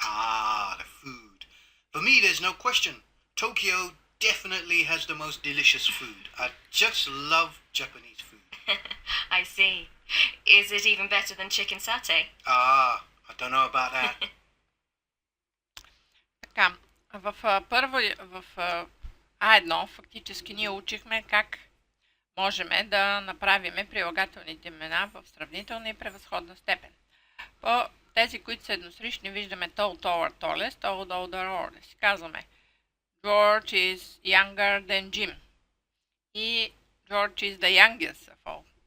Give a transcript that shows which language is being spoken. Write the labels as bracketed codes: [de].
[en] Ah, the food. For me, there's no question. Tokyo definitely has the most delicious food. I just love Japanese food. I see. Is it even better than chicken satay? Ah, I don't know about that. [bg] Така, в А1 фактически ние учихме как можем да направим прилагателните имена в сравнителна и превъзходна степен. По тези, които са едносрични, виждаме [en] tall, taller, tallest, old, older, oldest. [bg] Казваме [en] George is younger than Jim и George is the youngest of all.